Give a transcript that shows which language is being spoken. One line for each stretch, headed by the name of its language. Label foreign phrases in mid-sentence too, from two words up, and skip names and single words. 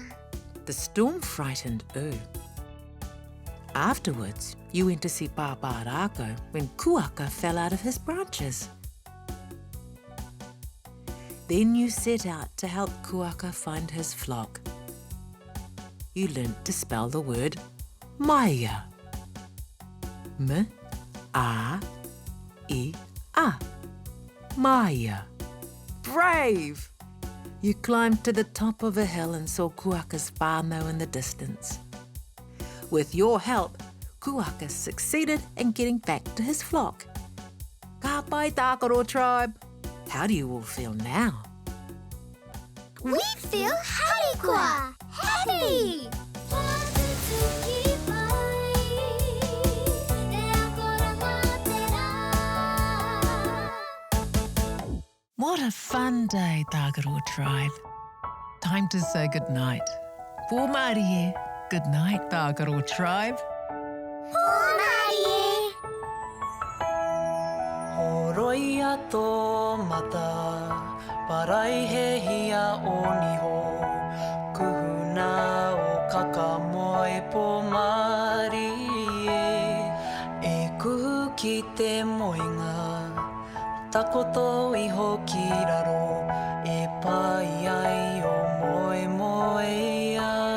English: The storm frightened Afterwards, you went to see
Māori: Pāpā Rākau
English: when Kuaka fell out of his branches. Then you set out to help Kuaka find his flock. You learnt to spell the word Maia. M-A-I-A. Maia. Brave! You climbed to the top of a hill and saw Kuaka's whānau in the distance. With your help, Kuaka succeeded in getting back to his flock.
Māori: Ka pai
English: Tākaro Tribe! How do you all feel now?
Māori: We feel harikua!
English: Happy! What a fun day, Tākaro Tribe.
Māori: Time to say goodnight. Pōmārie.
English: Good night, Tākaro Tribe.
Māori: Pōmārie! Horoia tō mata, parai he hia o niho, kuhuna o kakamoe Pōmārie, e kuhu ki te moinga, takoto iho ki raro, e pai ai o moe moea.